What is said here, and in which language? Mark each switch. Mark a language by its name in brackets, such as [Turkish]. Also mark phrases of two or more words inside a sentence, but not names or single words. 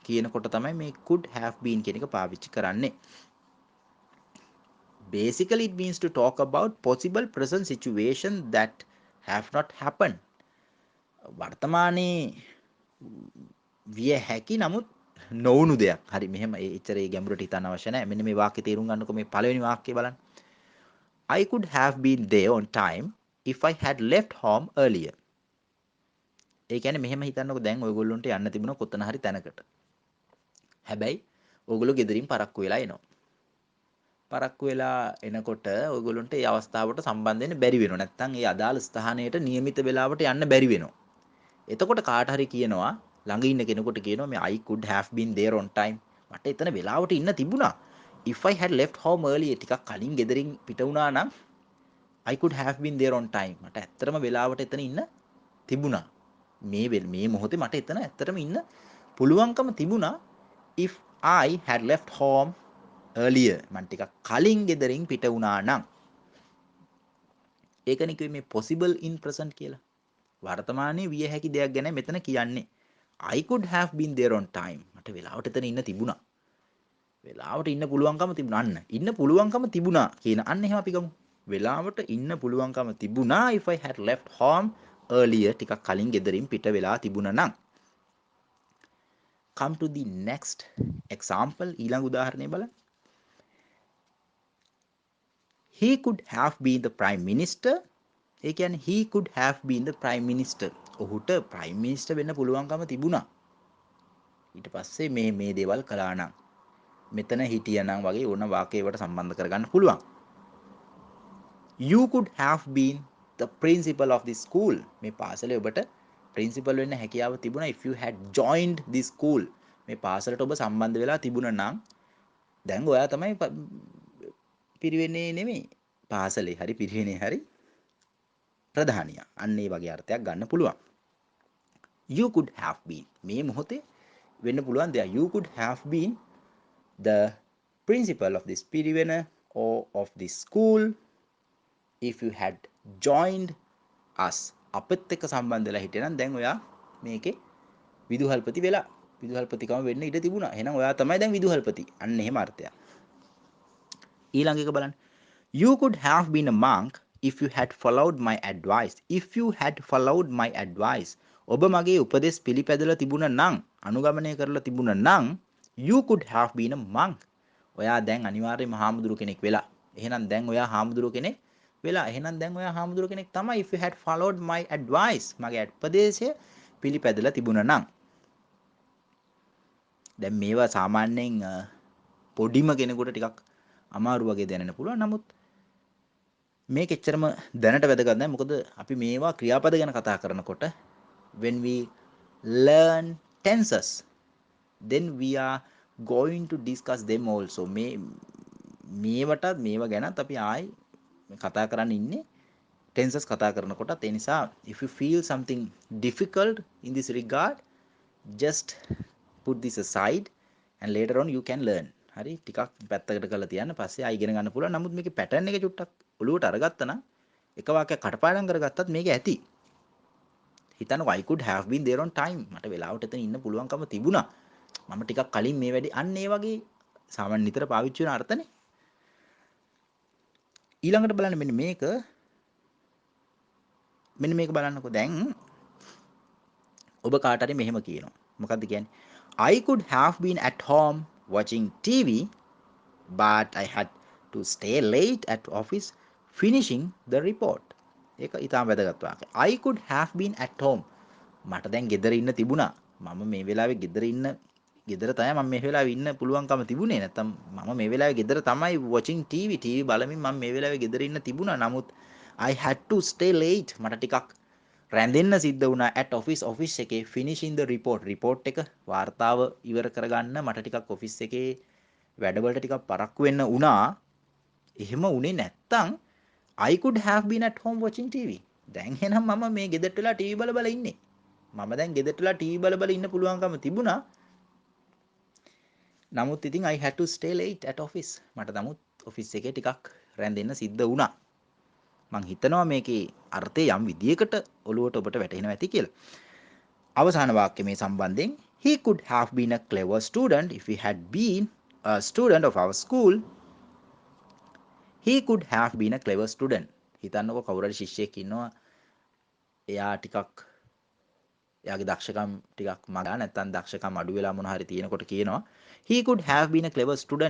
[Sinhala] කියනකොට තමයි මේ [English] could have been [Sinhala] කියන එක පාවිච්චි කරන්නේ. [English] Basically it means to talk about possible present situation that have not happened. [Sinhala] වර්තමානයේ විය හැකි නමුත් නොවුණු දෙයක්. හරි මෙහෙම එච්චර ගැඹුරට හිතන්න අවශ්‍ය නැහැ. මෙන්න මේ වාක්‍යය තේරුම් ගන්නකො මේ පළවෙනි වාක්‍යය බලන්න. [English] I could have been there on time if I had left home earlier. [Sinhala] ඒ කියන්නේ මෙහෙම හිතන්නකො දැන් ඔයගොල්ලන්ට යන්න තිබුණා කොතන හරි තැනකට. හැබැයි ඔයගොල්ලෝ ගෙදරින් පරක්කු වෙලා එනවා. පරක්කු වෙලා එනකොට ඔයගොල්ලන්ට ඒ අවස්ථාවට සම්බන්ධ වෙන්න බැරි වෙනවා. නැත්නම් ඒ අදාළ ස්ථානයට નિયમિત වෙලාවට යන්න බැරි වෙනවා. එතකොට කාට හරි කියනවා ළඟ ඉන්න කෙනෙකුට කියනවා මේ [English] I could have been there on time. [Sinhala] මට එතන වෙලාවට ඉන්න තිබුණා. [English] If I had left home early [Sinhala] ටිකක් කලින් ගෙදරින් පිට වුණා නම් [English] I could have been there on time. [Sinhala] මට ඇත්තටම වෙලාවට එතන ඉන්න තිබුණා. මේ මොහොතේ මට එතන ඇත්තටම ඉන්න පුළුවන්කම තිබුණා [English] if I had left home earlier. [Sinhala] මම ටිකක් කලින් ගෙදරින් පිට වුණා නම්. ඒකනේ කිව්වේ මේ [English] possible in present [Sinhala] කියලා. වර්තමානයේ විය හැකි දෙයක් ගැන මෙතන කියන්නේ. [English] I could have been there on time. [Sinhala] මට වෙලාවට එතන ඉන්න තිබුණා. වෙලාවට ඉන්න පුළුවන්කම තිබුණා. අන්න ඉන්න පුළුවන්කම තිබුණා කියන අන්න එහෙම අපි ගමු. වෙලාවට ඉන්න පුළුවන්කම තිබුණා [English] if I had left home earlier. [Sinhala] ටිකක් කලින් ගෙදරින් පිට වෙලා තිබුණා නම්. [English] Come to the next example. [Sinhala] ඊළඟ උදාහරණය බලන්න. [English] He could have been the prime minister. [Sinhala] ඒ කියන්නේ [English] he could have been the prime minister. [Sinhala] ඔහුට prime minister වෙන්න පුළුවන්කම තිබුණා. ඊට පස්සේ මේ දේවල් කළා නම් මෙතන හිටියනම් වගේ ඕන වාක්‍යයකට සම්බන්ධ කරගන්න පුළුවන්. [English] You could have been the principal of the school. [Sinhala] මේ පාසලේ ඔබට principal වෙන්න හැකියාව තිබුණා [English] if you had joined the school. [Sinhala] මේ පාසලට ඔබ සම්බන්ධ වෙලා තිබුණා නම් දැන් ඔයා තමයි පිරිවෙන්නේ නෙමෙයි. පාසලේ හරි පිරිවෙනේ හරි ප්‍රධානියා. අන්න ඒ වගේ අර්ථයක් ගන්න පුළුවන්. [English] You could have been [Sinhala] මේ මොහොතේ වෙන්න පුළුවන් දෙයක්. [English] You could have been the principal of this පිරිවෙන or of this school if you had joined us. [Sinhala] අපත් එක්ක සම්බන්ධ වෙලා හිටියනම් දැන් ඔයා මේකේ විදුහල්පති වෙලා විදුහල්පතිකම වෙන්න ඉඩ තිබුණා. එහෙනම් ඔයා තමයි දැන් විදුහල්පති. අන්න එහෙම අර්ථයක්. ඊළඟ එක බලන්න. [English] You could have been a monk if you had followed my advice. If you had followed my advice. [Sinhala] ඔබ මගේ උපදෙස් පිළිපැදලා තිබුණා නම් අනුගමනය කරලා තිබුණා නම් [English] you could have been a monk. [Sinhala] ඔයා දැන් අනිවාර්යයෙන්ම හාමුදුරු කෙනෙක් වෙලා. එහෙනම් දැන් ඔයා හාමුදුරු කෙනෙක් වෙලා. එහෙනම් දැන් ඔයා හාමුදුරු කෙනෙක් තමයි [English] if you had followed my advice. [Sinhala] මගේ උපදේශය පිළිපැදලා තිබුණා නම්. දැන් මේවා සාමාන්‍යයෙන් පොඩිම කෙනෙකුට ටිකක් අමාරු වගේ දැනෙන්න පුළුවන්. නමුත් මේක එච්චරම දැනට වැදගත් නැහැ. මොකද අපි මේවා ක්‍රියාපද ගැන කතා කරනකොට [English] when we learn tenses then we are going to discuss them also. [Sinhala] මේවා ගැනත් අපි ආයි කතා කරන්න ඉන්නේ tenses කතා කරනකොට. ඒ නිසා [English] if you feel something difficult in this regard just put this aside and later on you can learn. [Sinhala] හරි ටිකක් පැත්තකට කරලා තියන්න පස්සේ ආයි ඉගෙන ගන්න පුළුවන්. නමුත් මේකේ pattern එක චුට්ටක් ඔලුවට අරගත්තා නම් එක වාක්‍යයක් කටපාඩම් කරගත්තත් මේක ඇති. [English] හිතන්නකෝ I could have been there on time. [Sinhala] මට වෙලාවට එතන ඉන්න පුළුවන්කම තිබුණා. මම ටිකක් කලින් මේ වැඩේ අන්න ඒ වගේ සාමාන්‍ය නිතර පාවිච්චි වෙන අර්ථනේ. ඊළඟට බලන්න මෙන්න මේක බලන්නකෝ. දැන් ඔබ කාට හරි මෙහෙම කියනවා. මොකද්ද කියන්නේ? [English] I could have been at home watching TV but I had to stay late at office finishing the report. [Sinhala] ඒක ඊටම වැදගත් වාක්‍යයක්. [English] I could have been at home. [Sinhala] මට දැන් ගෙදර ඉන්න තිබුණා. මම මේ වෙලාවේ ගෙදර තමයි මම මේ වෙලාවේ ඉන්න පුළුවන්කම තිබුණේ. නැත්තම් මම මේ වෙලාවේ ගෙදර තමයි [English] watching TV [Sinhala] බලමින් මම මේ වෙලාවේ ගෙදර ඉන්න තිබුණා. [English] නමුත් I had to stay late. [Sinhala] මට ටිකක් රැඳෙන්න සිද්ධ වුණා [English] at office [Sinhala] එකේ [English] finishing the report [Sinhala] එක වාර්තාව ඉවර කරගන්න මට ටිකක් ඔෆිස් එකේ වැඩවලට ටිකක් පරක්කු වෙන්න වුණා. එහෙම වුණේ නැත්තම් [English] I could have been at home watching TV. [Sinhala] දැන් එහෙනම් මම මේ ගෙදරට වෙලා TV බල ඉන්නේ. මම දැන් ගෙදරට වෙලා TV බල ඉන්න පුළුවන්කම තිබුණා. නමුත් ඉතින් [English] I had to stay late at office. [Sinhala] මට නමුත් ඔෆිස් එකේ ටිකක් රැඳෙන්න සිද්ධ වුණා. මං හිතනවා මේකේ අර්ථය යම් විදියකට ඔලුවට ඔබට වැටහෙනවා ඇති කියලා. අවසාන වාක්‍ය මේ සම්බන්ධයෙන් [English] He could have been a clever student if he had been a student of our school. He could have been a clever student. [Sinhala] හිතන්නකෝ කවුරු හරි ශිෂ්‍යයෙක් ඉන්නවා. එයා ටිකක් එයාගේ දක්ෂකම් ටිකක් මගා නැත්නම් දක්ෂකම් අඩු වෙලා මොන හරි තියෙනකොට කියනවා [English] he could have been a clever student.